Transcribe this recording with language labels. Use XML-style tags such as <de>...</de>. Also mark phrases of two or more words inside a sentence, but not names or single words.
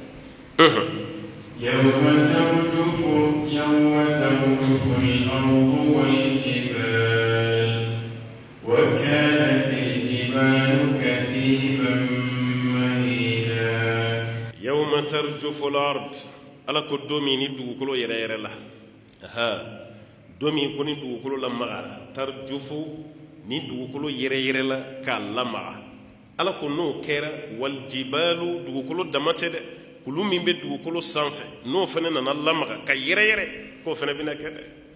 <ar>يوم ترجف الأرض والجبال وكانت الجبال كثيبا مهيلا يوم ترجف الأرض</ar> <bm>ala ko don min ni dugukolo yɛrɛ yɛrɛ la don min ko ni dugukolo lamaga tarjufu ni dugukolo yɛrɛ yɛrɛ la k'a lamaga ala ko n'o kɛra waljibalu dugukolo dama tɛ dɛ kulu min bɛ dugukolo sanfɛ n'o fana nana lamaga ka yɛrɛ yɛrɛ k'o fana bɛna kɛ dɛ</bm>